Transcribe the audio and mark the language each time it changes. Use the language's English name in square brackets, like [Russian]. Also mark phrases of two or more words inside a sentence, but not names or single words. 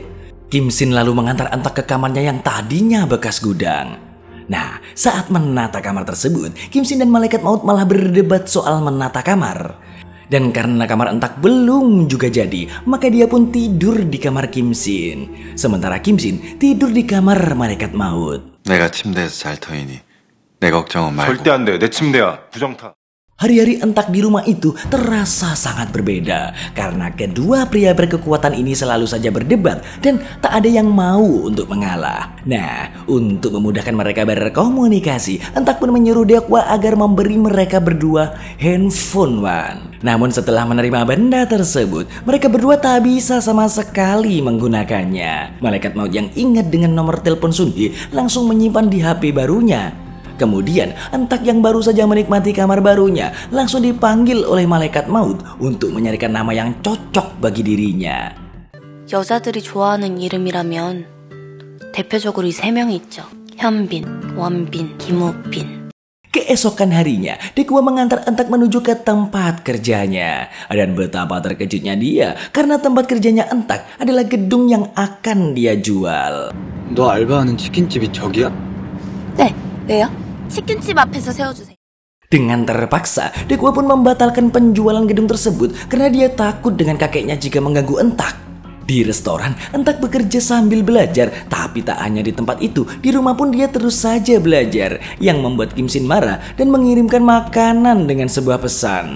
[Indonesian] Kim Shin lalu mengantar Entak ke kamarnya yang tadinya bekas gudang. Nah, saat menata kamar tersebut, Kim Shin dan malaikat maut malah berdebat soal menata kamar. Dan karena kamar Entak belum juga jadi, maka dia pun tidur di kamar Kim Shin. Sementara Kim Shin tidur di kamar malaikat maut. [Korean] 내가 침대에서 잘 터이니 내 걱정은 말고. 절대 안 돼. 내 침대야. 부정타. [Indonesian] Hari-hari Entak di rumah itu terasa sangat berbeda karena kedua pria berkekuatan ini selalu saja berdebat dan tak ada yang mau untuk mengalah. Nah, untuk memudahkan mereka berkomunikasi, Entak pun menyuruh Dekwa agar memberi mereka berdua handphone, Wan. Namun setelah menerima benda tersebut, mereka berdua tak bisa sama sekali menggunakannya. Malaikat maut yang ingat dengan nomor telepon Sunhee langsung menyimpan di HP barunya. Kemudian, Entak yang baru saja menikmati kamar barunya langsung dipanggil oleh malaikat maut untuk menyarikan nama yang cocok bagi dirinya. [Korean] 여자들이 좋아하는 이름이라면 대표적으로 이 3명이 있죠. 현빈, 원빈, 김우빈. [Indonesian] Keesokan harinya, Dekwa mengantar Entak menuju ke tempat kerjanya. Dan betapa terkejutnya dia karena tempat kerjanya Entak adalah gedung yang akan dia jual. [Korean] 너 알바하는 치킨집이 저기야? 네, 왜요? 치킨집 앞에서 세워주세요. [Indonesian] Dengan terpaksa, Dekwa pun membatalkan penjualan gedung tersebut karena dia takut dengan kakeknya jika mengganggu Entak. Di restoran, Entak bekerja sambil belajar, tapi tak hanya di tempat itu, di rumah pun dia terus saja belajar, yang membuat Kim Shin marah dan mengirimkan makanan dengan sebuah pesan.